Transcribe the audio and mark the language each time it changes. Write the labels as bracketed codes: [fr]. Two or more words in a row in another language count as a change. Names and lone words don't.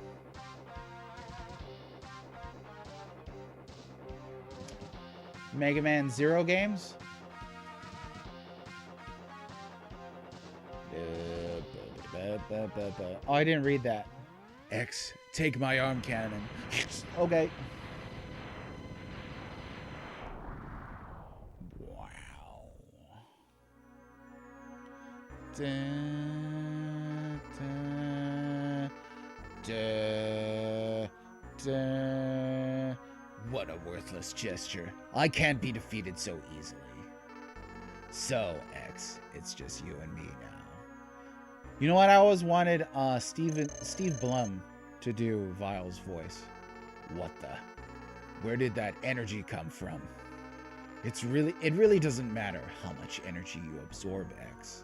[en] Mega Man Zero games? Oh, I didn't read that. X, take my arm cannon. Okay. Wow. Da, da, da, da. What a worthless gesture. I can't be defeated so easily. So, X, it's just you and me now. You know what? I always wanted Steve Blum to do Vile's voice. What the? Where did that energy come from? It really doesn't matter how much energy you absorb, X.